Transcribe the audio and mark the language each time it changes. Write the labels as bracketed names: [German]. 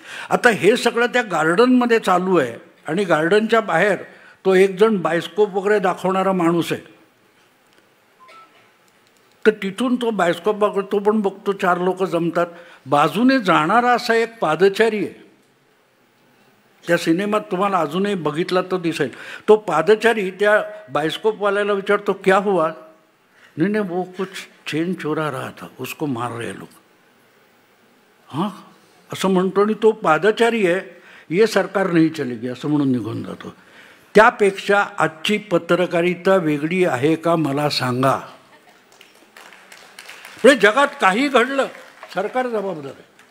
[Marathi] आता हे सगळं त्या गार्डनमध्ये चालू आहे आणि गार्डनच्या बाहेर तो एक जण बायोस्कोप वगैरे दाखवणारा माणूस आहे. तर तिथून तो बायोस्कोप तो पण बघतो, 4 लोक जमतात. बाजूने जाणारा असा एक पादचारी आहे, त्या सिनेमात तुम्हाला अजूनही बघितला तो दिसेल. तो पादचारी त्या बायोस्कोपवाल्याला विचारतो, [Hindi] क्या हुआ? नहीं, वो कुछ चेन चोरा रहा था, उसको मार रहे लोग. [Marathi] हां असं म्हणतो आणि तो पादचारी आहे, [Hindi] ये सरकार नाही चलेगी [Marathi] असं म्हणून निघून जातो. त्यापेक्षा आजची पत्रकारिता वेगळी आहे का मला सांगा. म्हणजे जगात काही घडलं, सरकार जबाबदार आहे.